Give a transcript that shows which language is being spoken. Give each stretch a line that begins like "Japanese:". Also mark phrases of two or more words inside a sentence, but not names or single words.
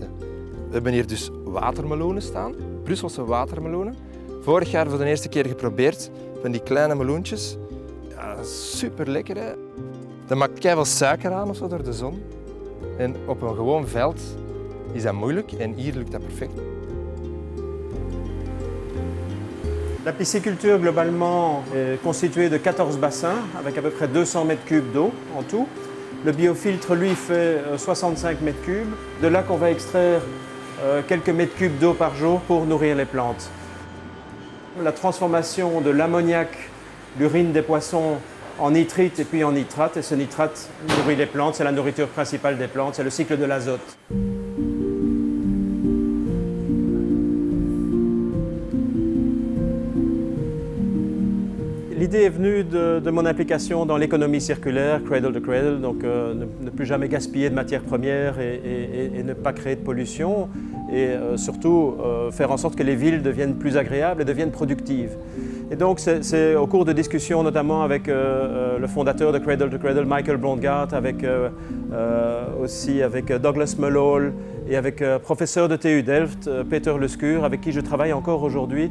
Dutch: We hebben hier dus watermeloenen staan, Brusselse watermeloenen. Vorig jaar voor de eerste keer geprobeerd van die kleine meloentjes. Ja, super lekker hè. Dat maakt keiveel suiker aan of zo door de zon. En op een gewoon veld is dat moeilijk en hier lukt dat perfect.
French: La pisciculture, globalement, est constituée de 14 bassins, avec à peu près 200 m³ d'eau en tout. Le biofiltre, lui, fait 65 m³. De là qu'on va extraire quelques m³ d'eau par jour pour nourrir les plantes. La transformation de l'ammoniac, l'urine des poissons, en nitrite et puis en nitrate. Et ce nitrate nourrit les plantes, c'est la nourriture principale des plantes, c'est le cycle de l'azote. L'idée est venue de mon implication dans l'économie circulaire,
English: cradle to cradle,
French: donc ne plus jamais gaspiller de matières premières et ne pas créer de pollution et surtout faire en sorte que les villes deviennent plus agréables et deviennent productives. Et donc c'est au cours de discussions notamment avec le fondateur de Cradle to Cradle, Michael Blondgaard, aussi avec Douglas Mulhall et avec professeur de TU Delft, Peter Lescure, avec qui je travaille encore aujourd'hui.